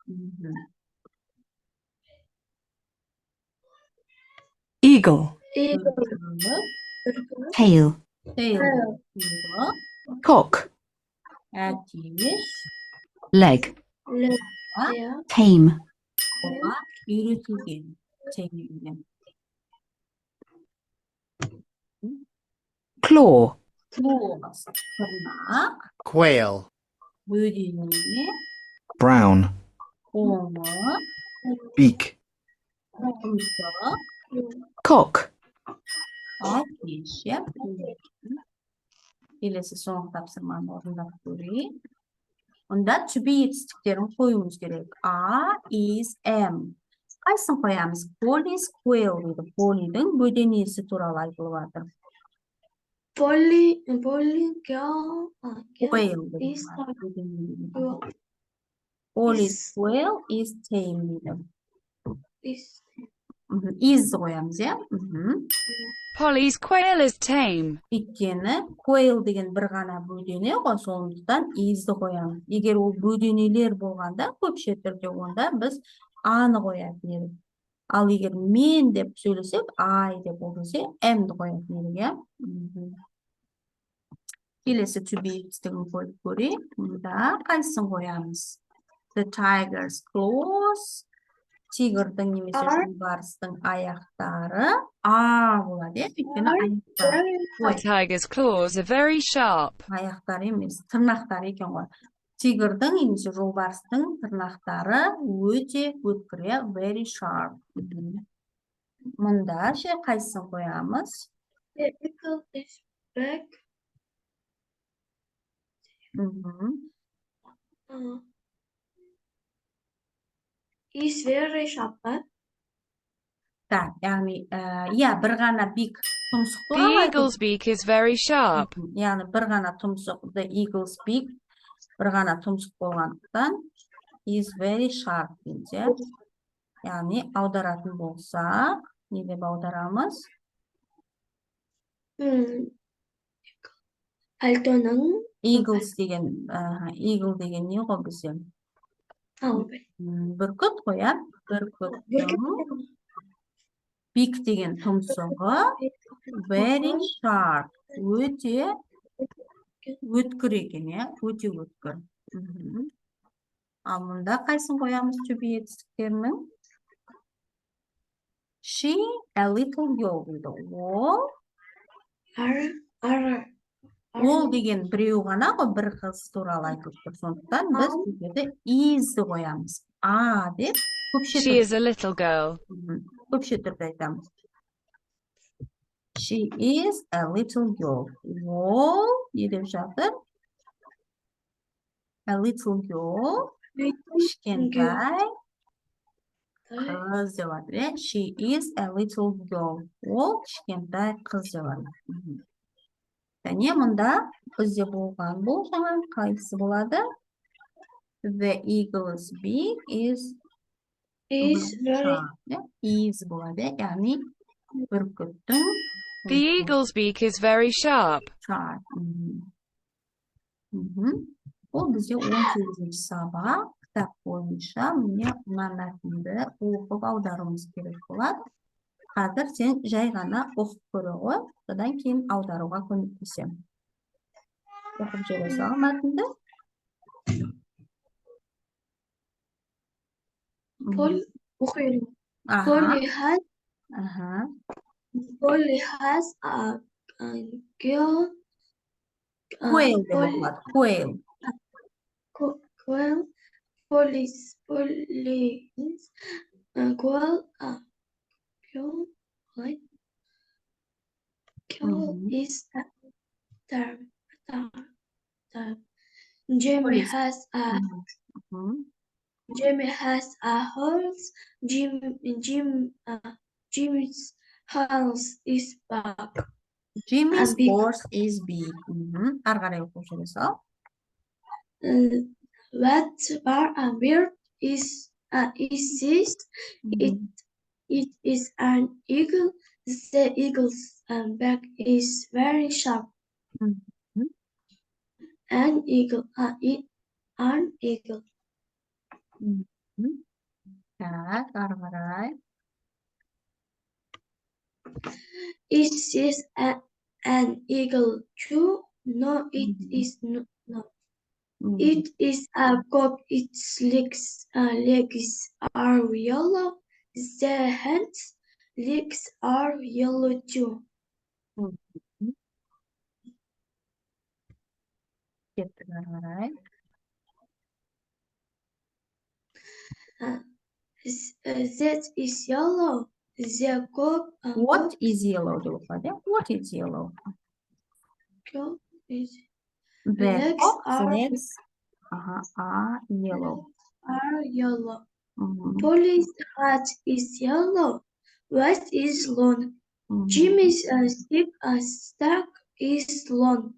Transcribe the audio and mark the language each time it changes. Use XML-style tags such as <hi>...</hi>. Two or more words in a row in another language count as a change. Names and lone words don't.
<en>Eagle. Tail. Tail, Cock.</en> <kk>әтеш,</kk> <en>Leg. Tame.</en> <kk>қолға үйретілген.</kk> <en>Claw. Claws,</en> <kk>тырнақ,</kk> <en>Quail.</en> <kk>бөдене,</kk> <en>Brown.</en> <kk>қоңы,</kk> <en>Beak.</en> <kk>тұмсық,</kk> <en>Cock.</en> <kk>әтеш, я? Келесі соңғы тапсырманы орындап көрейік. Онда</kk> <en>to-be</en> <kk>етістіктерін қоюымыз керек.</kk> <en>A, is, am.</en> <kk>Қайсын қоямыз?</kk> <en>Polly's quail</en> <kk>дейді. Polly'дің бөденесі туралы айтылып жатыр.</kk> <en>Polly girl. Quail Is дейді. Polly's quail is tame дейді.</en> <kk>Is қоямыз, я?</kk> <en>Polly's quail is tame.</en> <kk>Өйткені quail деген бір ғана бөдене ғой, сондықтан isді қоямыз. Егер ол бөденелер болғанда, көпше түрде онда біз аны қоятын едік. Ал егер мен деп сөйлесек, I деп болса, am'ді қоятын едік, я? Келесі</kk> <en>to be</en> <kk>етістігін қойып көрейік. Мұнда қайсысын қоямыз?</kk> <en>The tiger's claws.</en> <kk>Тигрдің немесе жолбарыстың аяқтары болады, өйткені аяқтар.</kk> <en>The tiger's claws are very sharp.</en> <kk>Аяқтар емес, тырнақтар екен ғой. Тигрдің немесе жолбарыстың тырнақтары өте өткір,</kk> <en>very sharp.</en> <kk>Мұнда ше қайсысын қоямыз?</kk> <en>Eagle is black. Is very sharp.</en> <kk>Так, яғни, бір ғана бик тұмсық</kk> <en>The</en> <kk>туралы</kk> <en>eagle's beak is very sharp.</en> <kk>яғни бір ғана тұмсық,</kk> <en>the eagle's beak,</en> <kk>бір ғана тұмсық болғандықтан,</kk> <en>is very sharp дейді.</en> <kk>Яғни, аударатын болсақ, не деп аударамыз? Альтоның Eagles деген, eagle деген не ғой бізде? Бүркіт қояр, бүркіттің Big деген тұмсығы</kk> <en>very sharp.</en> <kk>Өте өткір екен, иә? Өте өткір. Ал мұнда қайсын қоямыз</kk> <en>to be</en> <kk>етістіктерінің?</kk> <en>She a little girl дейді.</en> <kk>Ол деген біреу ғана ғой, бір қыз туралы айтылып тұр. Сондықтан біз бұл жерде is'ді қоямыз. Деп көпше</kk> <en>She is a little girl.</en> <kk>көпше түрде айтамыз.</kk> <en>She is a little girl.</en> <kk>Ол не деп жатыр?</kk> <en>A little girl.</en> <kk>Кішкентай қыз деп жатыр.</kk> <en>She is a little girl.</en> <kk>Ол кішкентай қыз деп жатыр. Және мұнда бізде болған бұл жаңа қайсысы болады?</kk> <en>The eagle's beak is болады.</en> <kk>Яғни бүркіттің</kk> <en>The eagle's beak is very sharp.</en> <kk>Ол бізде 18-ші сабақ. Кітап бойынша міне мына мәтінді оқып аударуымыз керек болады. Қазір сен жай ғана оқып көре ғой, содан кейін аударуға көмектесем. Оқып жүре сал мәтінді.</kk> <en>Polly has a girl.</en> <kk>Quail деп оқылады.</kk> <en>Quail. Polly's girl is Jamie has a horse. Jimmy's horse is back. Jimmy's horse is big.</en> <kk>Ары қарай оқып жүре сал.</kk> <en>What a bird is this? It is an eagle. The eagle's back is very sharp. An eagle.</en> <kk>Так, ары қарай.</kk> <en>Is this an eagle too? No, it is not. It is a cock. Its legs are yellow. The hen's legs are yellow too.</en> <kk>Kеттік ары қарай.</kk> <en>That is yellow. The cock. What is yellow</en> <kk>деп оқылады.</kk> <en>What is yellow? The cock's legs are yellow. Polly's hat is yellow. What is long? Jimmy's stack is long.</en>